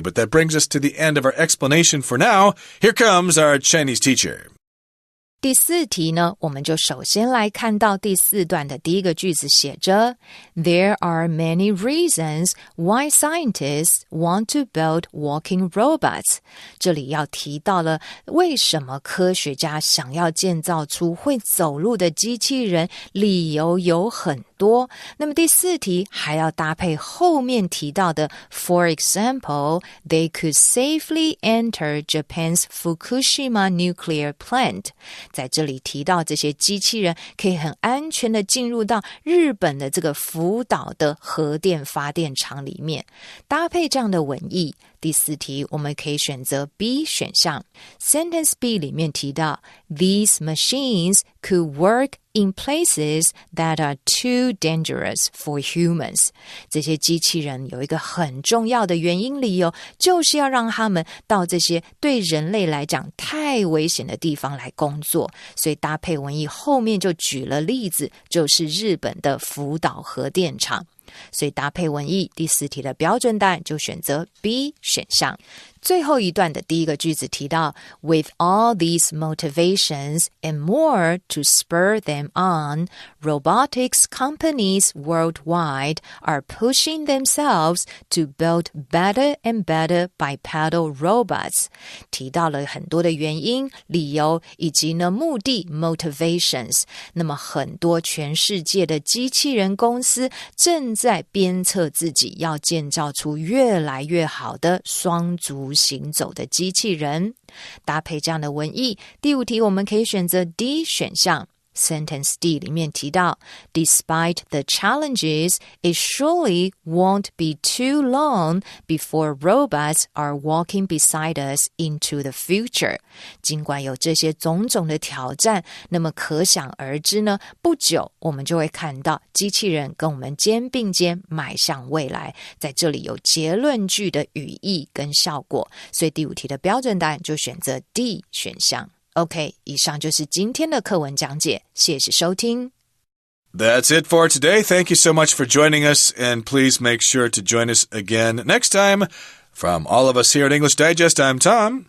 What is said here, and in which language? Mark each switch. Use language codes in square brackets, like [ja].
[en] But that brings us to the end of our explanation for now. Here comes our Chinese teacher. [zh] 第4题呢，我们就首先来看到第4段的第一个句子写着 [en] There are many reasons why scientists want to build walking robots. [zh] 这里要提到了为什么科学家想要建造出会走路的机器人，理由有很多。那么第4题还要搭配后面提到的 [en] For example, they could safely enter Japan's Fukushima nuclear plant. [zh] 在这里提到这些机器人可以很安全的进入到日本的这个福岛的核电发电厂里面。搭配这样的文意，第4题我们可以选择 B 选项。 [en] Sentence B [zh] 里面提到 [en] These machines could work in places that are too dangerous for humans. [zh] 这些机器人有一个很重要的原因理由，就是要让他们到这些对人类来讲太危险的地方来工作。所以搭配文意后面就举了例子，就是日本的福岛核电厂。所以搭配文意，第4题的标准答案就选择 B 选项。最后一段的第一个句子提到 [en] With all these motivations and more to spur them on, robotics companies worldwide are pushing themselves to build better and better bipedal robots. [zh] 提到了很多的原因、理由以及呢目的 motivations. 那么很多全世界的机器人公司正在鞭策自己要建造出越来越好的双足行走的机器人。搭配这样的文意，第5题我们可以选择 D 选项。 [en] Sentence D [zh] 里面提到 [en] Despite the challenges, it surely won't be too long before robots are walking beside us into the future. [zh] 尽管有这些种种的挑战，那么可想而知呢，不久我们就会看到机器人跟我们肩并肩迈向未来。在这里有结论句的语义跟效果，所以第5题的标准答案就选择 D 选项。 OK， 以上就是今天的课文讲解，谢谢收听。 [en] That's it for today. Thank you so much for joining us, and please make sure to join us again next time. From all of us here at English Digest, I'm Tom.